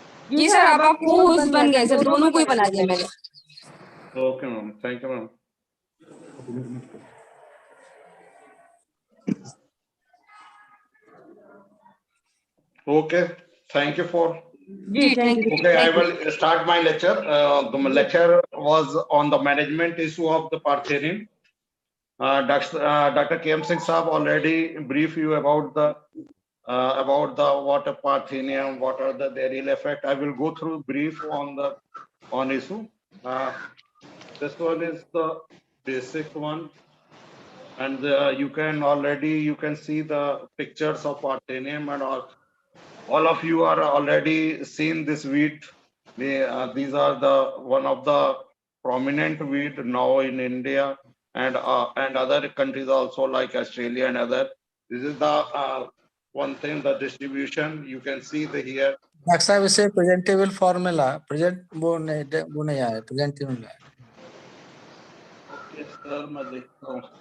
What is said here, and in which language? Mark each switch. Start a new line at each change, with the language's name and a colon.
Hindi: जी sir, अब आप host बन गए सर, दोनों को ही बना दिया मैंने।
English: Okay ma'am thank you ma'am okay thank you for ji thank you. Okay, I will start my lecture. The lecture was on the management issue of the Parthenium. Dr. K.M. Singh Saab already briefed you about the what a Parthenium, what are their real effect. I will go through brief on issue. This one is the basic one, and you can see the pictures of Parthenium and all of you are already seen this wheat. These are the one of the prominent wheat now in India and other countries also like Australia and other. This is the one thing, the distribution. You can see the here.
Hindi: Doctor साहब इसे presentable formula वो नहीं आया, presentable में आया।
English: Okay, sir,
Hindi: मैं देखता हूँ।